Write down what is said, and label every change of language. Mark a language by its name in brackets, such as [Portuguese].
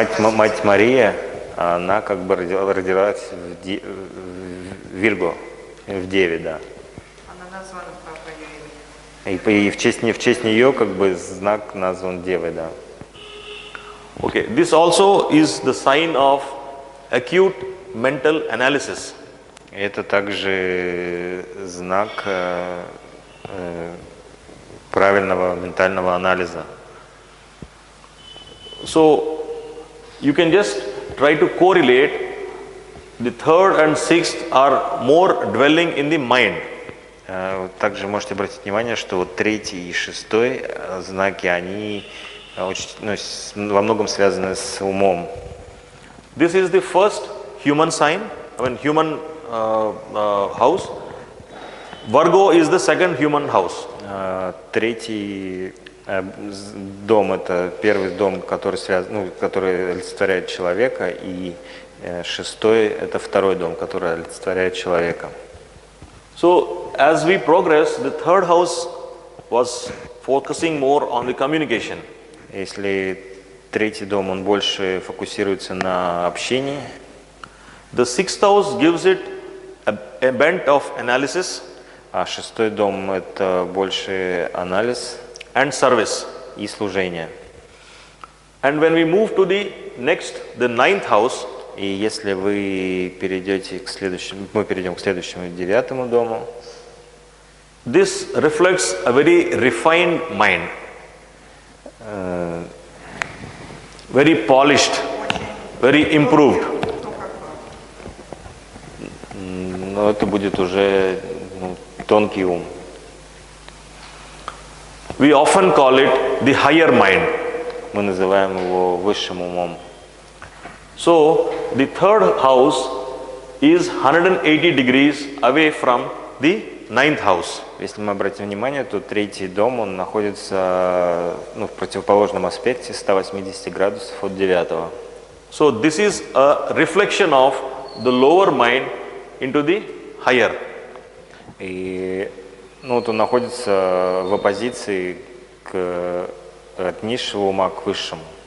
[Russian] Мать Мария, она как бы родилась в Вирго, в Деве, да. она названа по Еве. И в честь нее как бы знак назван Девой, да. [English] Okay, this also is the sign of acute mental analysis. [Russian] Это также знак правильного ментального анализа. [English] So you can just try to correlate. The third and sixth are more dwelling in the mind. [Russian] Также можете обратить внимание, что вот третий и шестой знаки, они очень, во многом связаны с умом. [English] This is the first human sign, human house. Virgo is the second human house. [Russian] Третий дом – это первый дом, который олицетворяет человека, и шестой – это второй дом, который олицетворяет человека. [English] So as we progress, the third house was focusing more on the communication. [Russian] Если третий дом, он больше фокусируется на общении. [English] The sixth house gives it a bent of analysis. [Russian] А шестой дом – это больше анализ [English] and service. [Russian] И служение. [English] And when we move to the ninth house, [Russian] и если вы перейдете к следующему, мы перейдем к следующему, девятому дому, [English] this reflects a very refined mind, very polished, very improved. [Russian] Но это будет уже тонкий ум. [English] We often call it the higher mind. [Russian] Мы называем его высшим умом. [English] So the third house is 180 degrees away from the ninth house. [Russian] Если мы обратим внимание, то третий дом, он находится в противоположном аспекте 180 градусов от девятого. [English] So this is a reflection of the lower mind into the higher. [Russian] И вот он находится в оппозиции от низшего ума к высшему.